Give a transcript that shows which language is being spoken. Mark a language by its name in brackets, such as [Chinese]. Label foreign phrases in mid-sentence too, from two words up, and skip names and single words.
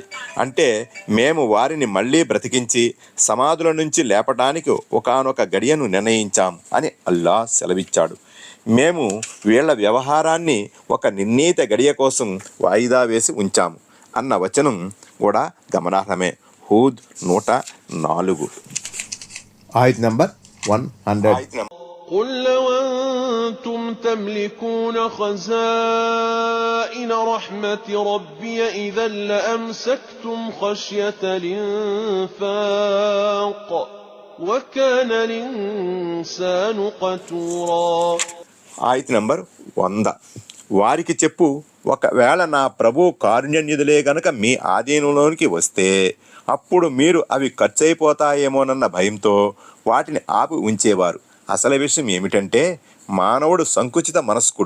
[Telugu] అంటే మేము వారిని మళ్ళీ బ్రతికించి సమాధుల నుంచి లేపటానికి ఒకానొక గడియను నిర్ణయించాం అని అల్లాహ్ సెలవిచ్చాడు. మేము వీళ్ల వ్యవహారాన్ని ఒక నిర్ణీత గడియ కోసం వాయిదా వేసి ఉంచాము అన్న వచనం కూడా గమనార్హమే. హూద్ 104. ఆయత నంబర్ 100. [Arabic] قُل لَّوْ أَنتُمْ تَمْلِكُونَ خَزَائِنَ رَحْمَةِ رَبِّي إِذًا لَّأَمْسَكْتُمْ خَشْيَةَ الْإِنفَاقِ وَكَانَ الْإِنسَانُ قَتُورًا. [Telugu] ఆయత నంబర్ 100. వారికి చెప్పు, ఒకవేళ నా ప్రభు కారుణ్యనిధులే గనక మీ ఆధీనంలోనికి వస్తే అప్పుడు మీరు అవి ఖర్చయిపోతాయేమోనన్న భయంతో వాటిని ఆపి ఉంచేవారు. అసలు విషయం ఏమిటంటే మానవుడు సంకుచిత మనస్కుడు.